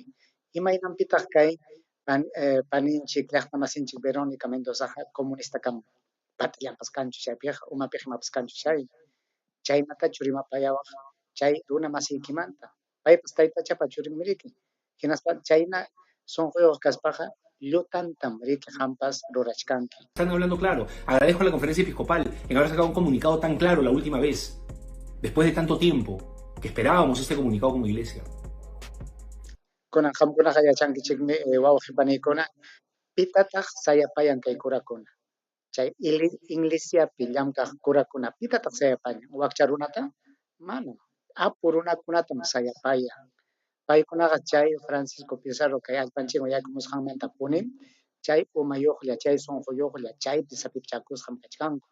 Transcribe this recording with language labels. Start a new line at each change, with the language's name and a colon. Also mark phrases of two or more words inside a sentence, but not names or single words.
Quechua: Imaynanpitaq kay paninchik llaqtamasinchik Verónica Mendozaqa comunista kanman. Patillampas kanchu chaypiqa, umapiqa imapas kanchu chay. Chaynatachu rimapayawaq chay runa masiykimanta. Paypas taytachapa churinmi riki. Hinaspa chayna sunquyuq kaspaqa llutantam riki qampas rurachkanki.
Spanish: Están hablando claro. Agradezco a la conferencia episcopal en haber sacado un comunicado tan claro la última vez, después de tanto tiempo, que esperábamos este comunicado como iglesia.
Quechua: Kunan qamkunaqa yachankichikmi wawqipanikuna pitataq sayapayan kay kurakuna. Chay iglesiapi llamkaq kurakuna pitataq sayapayan. Wakcha runata manam. Apu runakunatam sayapayan. Paykunaqa chay Francisco Pizarro kay allpanchikman yaykumusqanmanta punin, chay umayuqlla, chay sunquyuqlla, chaypi sapichakusqam kachkanku.